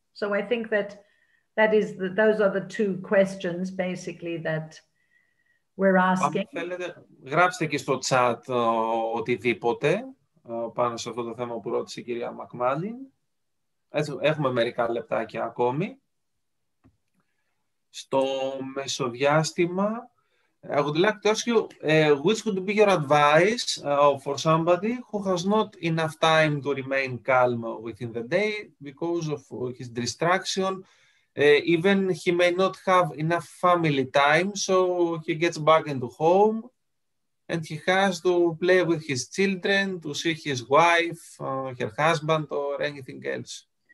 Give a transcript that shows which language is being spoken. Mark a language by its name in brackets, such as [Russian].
[English] So I think those are the 2 questions basically that we're asking. [Greek] Αν θέλετε, γράψτε και στο chat οτιδήποτε πάνω σε αυτό το θέμα που ρώτησε η κυρία McMullin. Έχουμε μερικά λεπτάκια ακόμη. Στο μεσοδιάστημα, [English] I would like to ask you, which would be your advice for somebody who has not enough time to remain calm within the day because of his distraction? Even he may not have enough family time, so he gets back into home and he has to play with his children, to see his wife, her husband, or anything else.